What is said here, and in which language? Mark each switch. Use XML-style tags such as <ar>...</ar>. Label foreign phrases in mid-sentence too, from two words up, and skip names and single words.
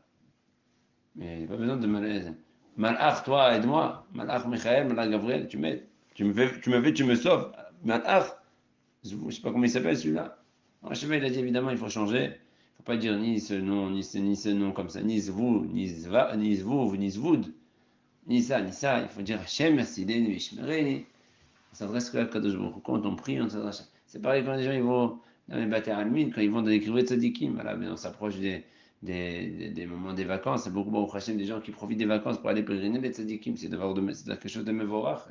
<fr>Mais il n'y a pas besoin de malaise. Malach, toi, aide-moi. Malach, Michael, Malach, Gabriel, tu m'aides. Tu me sauves. Malach, je ne sais pas comment il s'appelle celui-là. Hachem, il a dit évidemment, il faut changer. Il ne faut pas dire ni ce nom, ni ce nom comme ça, ni Zvou, ni Zvouv, ni Zvoud, ni ça, ni ça. Il faut dire Hachem, merci, Ishmereni. On s'adresse à</fr> <he>קדוש ברוך הוא.</he> <fr>Quand on prie, on s'adresse. C'est pareil quand les gens ils vont dans les bâtés almines, quand ils vont dans les</fr> <he>קיבוץ צדיקים.</he> <fr>Voilà, mais on s'approche des moments des vacances. C'est beaucoup,</fr> <he>ברוך השם,</he> <fr>des gens qui profitent des vacances pour aller pèleriner les tzadikim. C'est quelque chose de mevorach.</fr>